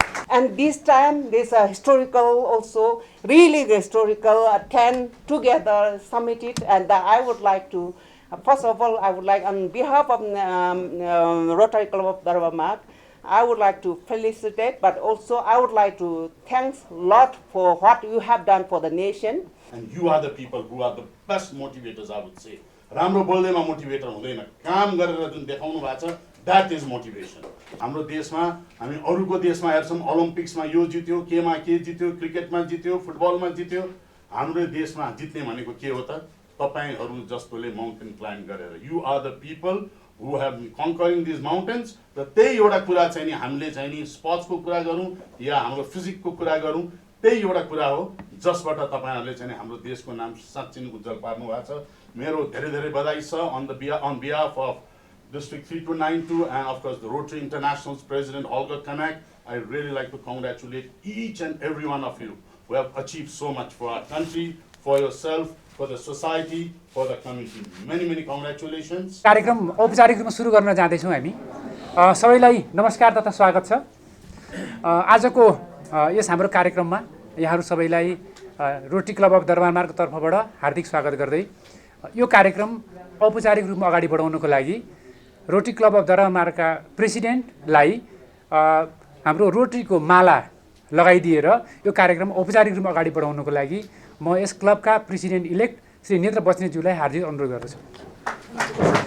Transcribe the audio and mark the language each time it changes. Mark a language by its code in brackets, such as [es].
[en] And this time, there's a historical also, really historical, 10 together submitted, and I would like to, first of all, I would like, on behalf of Rotary Club of Darbamarg, I would like to felicitate, but also I would like to thank a lot for what you have done for the nation. And you are the people who are the best motivators, I would say. [ne] राम्रो बोल्दैमा motivator हुँदैन, काम गरेर जुन देखाउनु भएको छ, [en] that is motivation. [ne] हाम्रो देशमा हामी अरूको देशमा हेर्छौँ, ओलम्पिक्समा यो जित्यो, केमा के जित्यो, क्रिकेटमा जित्यो, फुटबलमा जित्यो, हाम्रो देशमा जित्ने भनेको के हो त? तपाईहरु जस्तोले माउन्टेन क्लाइम्ब गरेर. [en] You are the people who have been conquering these mountains. [ne] र त्यही एउटा कुरा चाहिँ नि हामीले चाहिँ नि स्पोर्ट्सको कुरा गरौँ या हाम्रो फिजिकको कुरा गरौँ, त्यही एउटा कुरा हो जसबाट तपाईहरुले चाहिँ हाम्रो देशको नाम साँच्चै नै उज्जवल पार्नु भएको छ. मेरो धेरै धेरै बधाई छ [en] on behalf of District 3292 and of course the Rotary International's President Holger Kanak. I really like to congratulate each and every one of you who have achieved so much for our country, for yourself, for the society, for the community. Many, many congratulations. [ne] कार्यक्रम औपचारिक रूपमा सुरु गर्न जाँदैछौँ हामी. सबैलाई नमस्कार तथा स्वागत छ. आजको यस हाम्रो कार्यक्रममा यहाँहरू सबैलाई रोटरी क्लब अफ दरबारमार्गको तर्फबाट हार्दिक स्वागत गर्दै यो कार्यक्रम औपचारिक रूपमा अगाडि बढाउनको लागि रोटरी क्लब अफ दरबारमार्गका प्रेसिडेन्टलाई हाम्रो रोटरीको माला लगाइदिएर यो कार्यक्रम औपचारिक रूपमा अगाडि बढाउनको लागि म यस क्लबका प्रेसिडेन्ट इलेक्ट श्री नेत्र बस्नेतज्यूलाई हार्दिक अनुरोध गर्दछु.